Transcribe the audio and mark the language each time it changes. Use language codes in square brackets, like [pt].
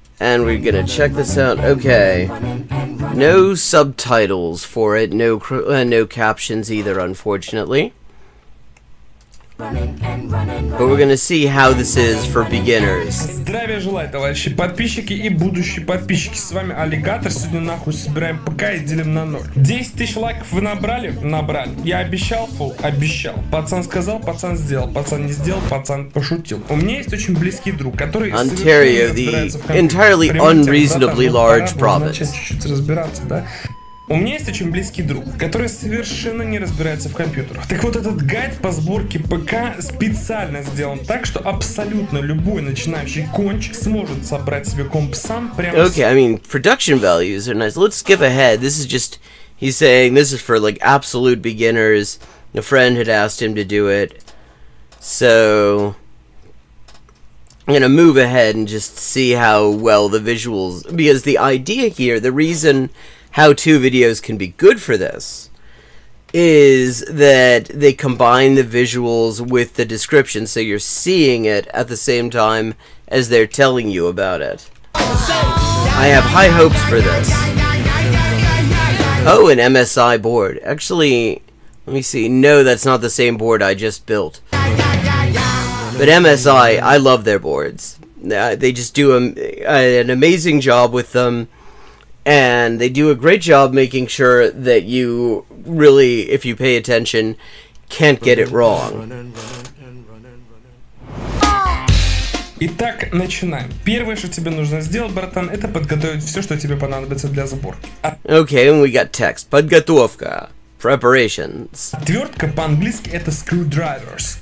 [en] And we're gonna check this out. Okay. No subtitles for it. No captions either, unfortunately. But we're gonna see how this is for beginners. [ru] Здравия желаю, товарищи подписчики и будущие подписчики. С вами Аллигатор. Сегодня нахуй собираем ПК и делим на 0. 10 тысяч лайков вы набрали? Набрали. Я обещал, фу, обещал. Пацан сказал, пацан сделал. Пацан не сделал, пацан пошутил. У меня есть очень близкий друг, который [en] Ontario, the entirely unreasonably large province. [ru] Чуть-чуть разбираться, да? У меня есть очень близкий друг, который совершенно не разбирается в компьютерах. Так вот, этот гайд по сборке ПК специально сделан так, что абсолютно любой начинающий конч сможет собрать себе комп сам прямо... [en] Okay, I mean, production values are nice. Let's skip ahead. This is just... he's saying this is for, like, absolute beginners. A friend had asked him to do it. So... I'm gonna move ahead and just see how well the visuals... because the idea here, the reason... how-to videos can be good for this is that they combine the visuals with the description, so you're seeing it at the same time as they're telling you about it. I have high hopes for this. Oh, an MSI board. Actually, let me see. No, that's not the same board I just built. But MSI, I love their boards. They just do an amazing job with them. And they do a great job making sure that you really, if you pay attention, can't get it wrong. [ru] Итак, начинаем. Первое, что тебе нужно сделать, братан, это подготовить все, что тебе понадобится для сборки. [en] Okay, and we got text. [ru] Подготовка. [en] Preparations. [ru] Отвертка по-английски это screwdriver.